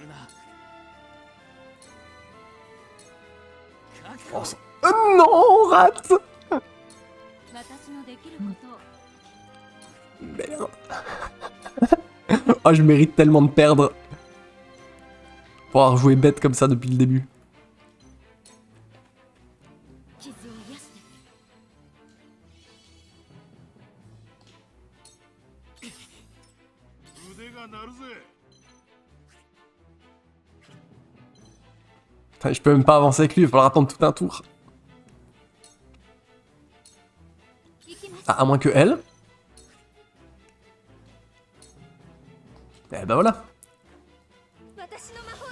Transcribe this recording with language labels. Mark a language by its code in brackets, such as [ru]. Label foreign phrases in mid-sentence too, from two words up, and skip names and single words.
[fr] Oh non, on rate. Merde. Oh, je mérite tellement de perdre. Pour avoir joué bête comme ça depuis le début. [ja] 傷を癒して腕が鳴るぜ。 [fr] Putain, je peux même pas avancer avec lui, il va falloir attendre tout un tour. [ja] 行きます [fr] Ah, à moins que elle. Eh ben voilà. [ja] 私の魔法で